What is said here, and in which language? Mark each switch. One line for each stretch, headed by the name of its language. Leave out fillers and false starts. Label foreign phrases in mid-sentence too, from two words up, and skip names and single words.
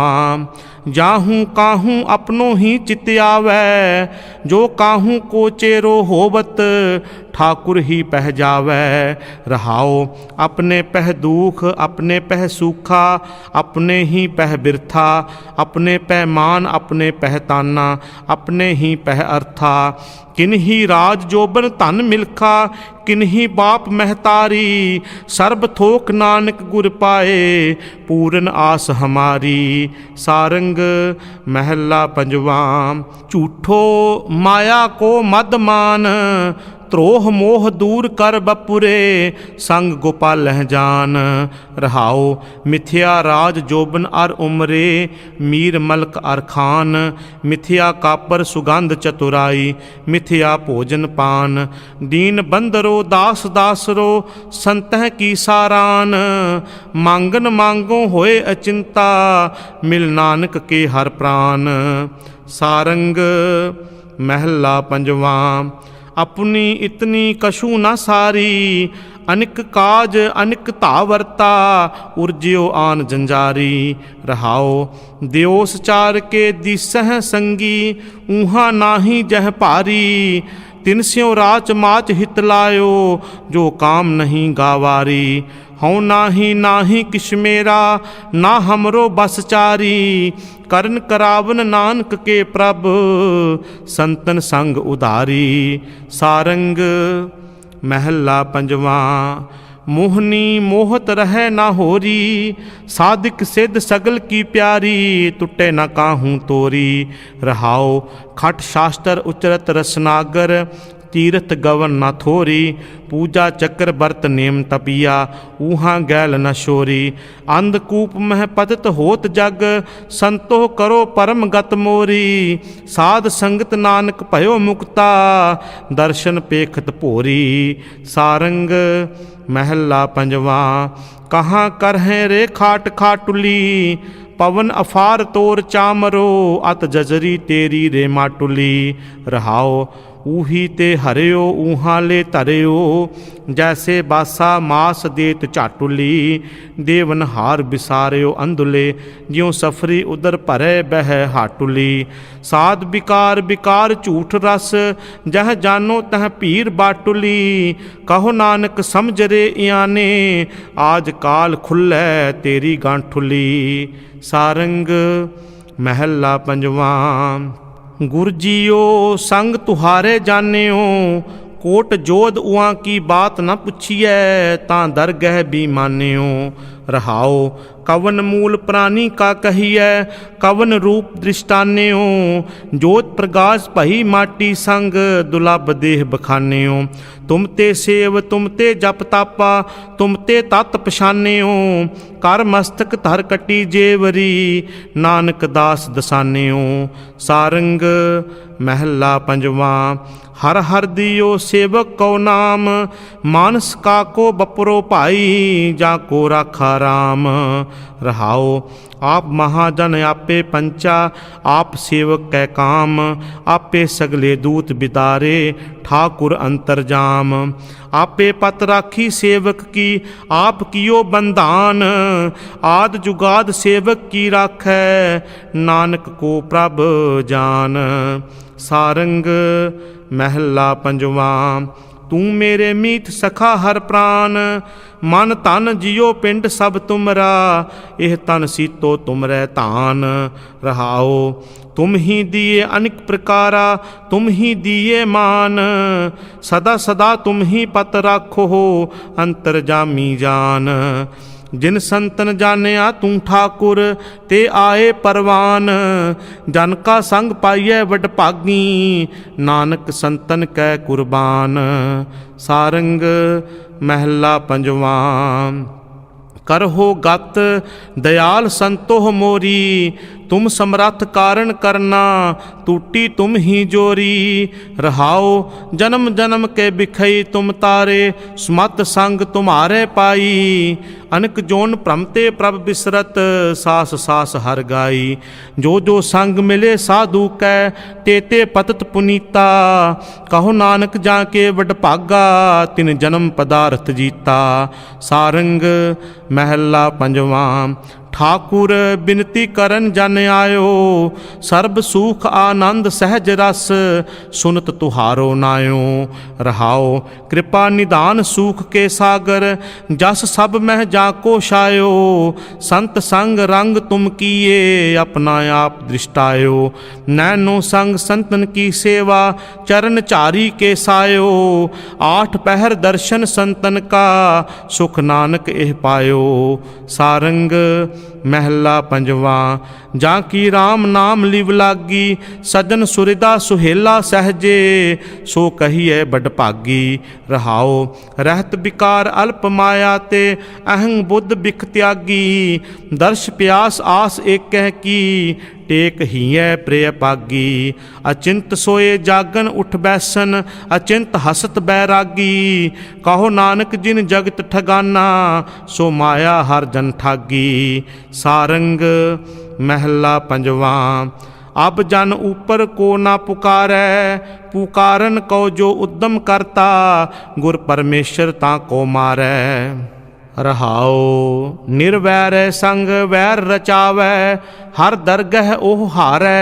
Braj: जाहूँ काहूँ अपनों ही चित आवै, जो काहूँ को चेरो होवत। ठाकुर ही पह जावै। रहाओ अपने पह दुख अपने पह सूखा, अपने ही पह बिरथा, अपने पह मान अपने पह ताना, अपने ही पह अर्था। किन्ही राज जोबन धन मिलखा, किन्ही बाप महतारी, सर्ब थोक नानक गुर पाए, पूरन आस हमारी। सारंग महला पंजवा। झूठो माया को मद मान, त्रोह मोह दूर कर बपुरे, संग गोपालह जान। रहाओ मिथ्या राज जोबन अर उमरे, मीर मलक अर खान, मिथ्या कापर सुगंध चतुराई, मिथ्या भोजन पान। दीन बंदरो दास दासरो, संतह की सारान, मांगन मांगो होए अचिंता, मिल नानक के हर प्राण। सारंग महला पंजवा। अपनी इतनी कछु न सारी, अनिक काज अनिक धावरता, उर्ज्यो आन जंजारी। रहाओ दियोस चार के दिसह संगी, ऊहा नाही जह भारी, तिन स्यों राच माच हित लायो, जो काम नहीं गावारी। हऊँ नाही नाही किश मेरा, ना हमरो बस चारी, करन करावन नानक के प्रभ, संतन संग उधारी। सारंग महला पंजवा। मोहनी मोहत रहे ना होरी, साधिक सिद्ध सगल की प्यारी, टुटे न काहूँ तोरी। रहाओ खट शास्त्र उचरत रसनागर, तीर्थ गवन न थोरी, पूजा चक्र बरत नेम तपिया, ऊहा गैल न शोरी। अंधकूप मह पतित होत जग, संतो करो परम गत मोरी। साध संगत नानक भयो मुक्ता, दर्शन पेखत भोरी। सारंग महला पंजवा। कहाँ करहें रे खाट खाटुली, पवन अफार तोर चामरो, अत जजरी तेरी रे माटुली। रहाओ ऊही ते हरियो ऊहा ले तरियो, जैसे बासा मास देत चाटुली। देवन हार बिसारियो अंधुले, ज्यों सफरी उदर भरे बह हाटुली। साध बिकार बिकार झूठ रस, जह जानो तह पीर बाटुली। कहो नानक समझ रे इयाने, आज काल खुल्लै तेरी गांठुली। सारंग महला पंजवा। गुर जियो संग तुहारे जानियो, कोट जोध उहाँ की बात न पुछिए, तां दरगह भी मानियो। रहाओ कवन मूल प्राणी का कहिए, कवन रूप दृष्टान्यो, जोत प्रकाश भई माटी संग, दुलभ देह बखान्यो। तुम ते सेव तुम ते जप तापा, तुम ते तत् पछान्यो, कर मस्तक धर कटी जेवरी, नानक दास दसान्यो। सारंग महला पंजवा। हर हर दियो सेवक को नाम, मानस का को बपरो भाई, जाको राखा राम। रहाओ आप महाजन आपे पंचा, आप सेवक कै काम, आपे सगले दूत बिदारे, ठाकुर अंतरजाम। आपे पत राखी सेवक की, आप कियो बंधान, आद जुगाद सेवक की राखै, नानक को प्रभ जान। सारंग महला पंजवा। तू मेरे मीत सखा हर प्राण, मन तन जियो पिंड सब तुमरा, एह तन सीतो तुमरै धान। रहाओ तुम ही दिए अनेक प्रकारा, तुम ही दिए मान, सदा सदा तुम ही पत राखो, अंतरजामी जान। जिन संतन जानिया तू ठाकुर, ते आए परवान, जन का संग पाइए वड भागी, नानक संतन कै कुर्बान। सारंग महला पंजवा। करहो गत दयाल संतोह मोरी, तुम समरथ कारण करना, टूटी तुम ही जोरी। रहाओ जन्म जन्म के बिखई तुम तारे, सुमत संग तुम्हारे पाई, अनक जोन भ्रमते प्रभ बिसरत, सास सास हर गाई। जो जो संग मिले साधु कै, तेते पतत पुनीता, कहो नानक जाके वड भागा, तिन जन्म पदार्थ जीता। सारंग महला पंजवा। ठाकुर बिनती करन जन आयो, सर्ब सुख आनंद सहज रस, सुनत तुहारो नायो। रहाओ कृपा निदान सुख के सागर, जस सब मह जाको छायो। संत संग रंग तुम किए, अपना आप दृष्टायो। नैनो संग संतन की सेवा, चरण चारी के सायो। आठ पहर दर्शन संतन का, सुख नानक एह पायो। सारंग महला पंजवा। जाकी राम नाम लिव लागी, सजन सुरिदा सुहेला सहजे, सो कहिए बड़ भागी। रहाओ रहत विकार अल्प माया ते, अहंग बुद्ध बिख त्यागी। दर्श प्यास आस एक कह की, टेक हीए प्रिय पागी। अचिंत सोए जागन उठ बैसन, अचिंत हसत बैरागी। कहो नानक जिन जगत ठगाना, सो माया हर जन ठागी। सारंग महला पंजवा। अब जन ऊपर को ना पुकारै, पुकारन को जो उद्दम करता, गुर परमेश्वर ताको मारै। रहाओ निर्वैर संग वैर रचावै, हर दरगह ओह हारै।